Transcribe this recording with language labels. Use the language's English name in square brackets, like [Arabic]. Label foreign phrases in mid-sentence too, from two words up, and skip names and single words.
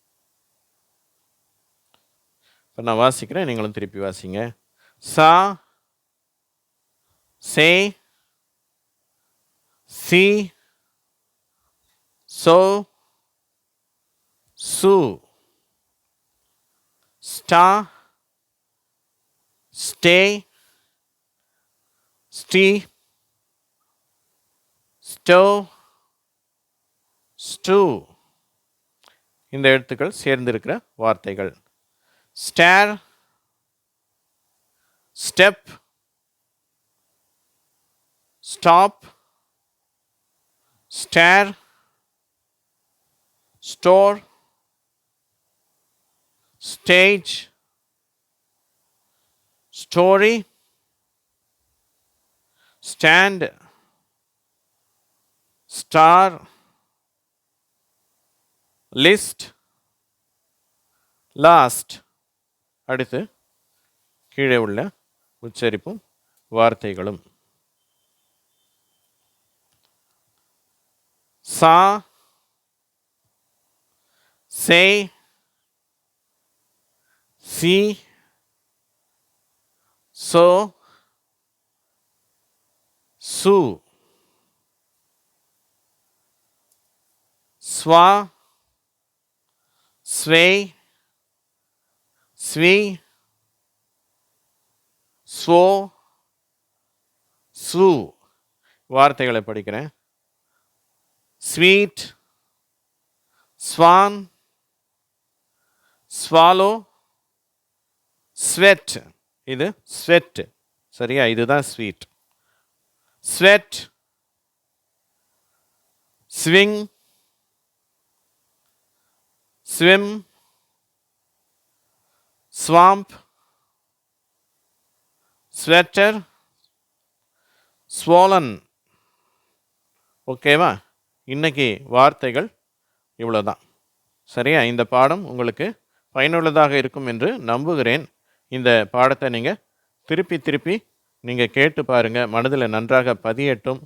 [Tamil] இப்போ நான் வாசிக்கிறேன், நீங்களும் திருப்பி வாசிங்க. சா, [English] say, see, so, sue, star, stay, stee, stow, stew. [Tamil] இந்த எழுத்துக்கள் சேர்ந்திருக்கிற வார்த்தைகள். [English] stare, step, stop, stare, store, stage, story, stand, star, list, last. [Tamil] அடுத்து கீழே உள்ள உச்சரிப்பும் வார்த்தைகளும். சா, [English] say, see, so, sue, swa, sway, swee, swo, sue. [Tamil] வார்த்தைகளை படிக்கிறேன். [English] sweet, swan, swallow, sweat. [Tamil] இது sweat. சரியா? இதுதான் sweet. [English] sweat, swing, swim, swamp, sweater, swollen. [Tamil] ஓகேவா? இன்னைக்கு வார்த்தைகள் இவ்வளோதான். சரியா? இந்த பாடம் உங்களுக்கு பயனுள்ளதாக இருக்கும் என்று நம்புகிறேன். இந்த பாடத்தை நீங்கள் திருப்பி நீங்கள் கேட்டு பாருங்கள், மனதில் நன்றாக பதியட்டும்.